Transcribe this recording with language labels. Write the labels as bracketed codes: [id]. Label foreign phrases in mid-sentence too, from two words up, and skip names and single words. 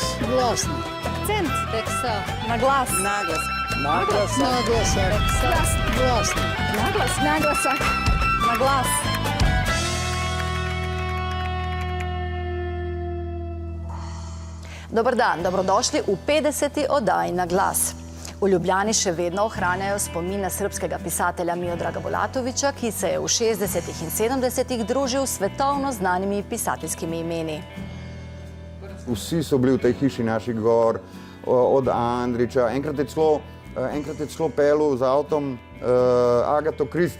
[sr] Glasno. Akcent. Teksa. Naglas. Naglas. Naglasak. Naglasak. Glasno. Naglas. Naglasak. [sl] Naglas. Dobar dan, dobrodošli v 50. oddaji Na glas. V Ljubljani še vedno ohranjajo spomin na srbskega pisatelja Miodraga Bulatovića, ki se je v 60. in 70. družil s svetovno znanimi pisateljskimi imeni. Vsi so bili v tej hiši naših gor, od Andrića, enkrat je celo pelil z avtom Agato Kristi.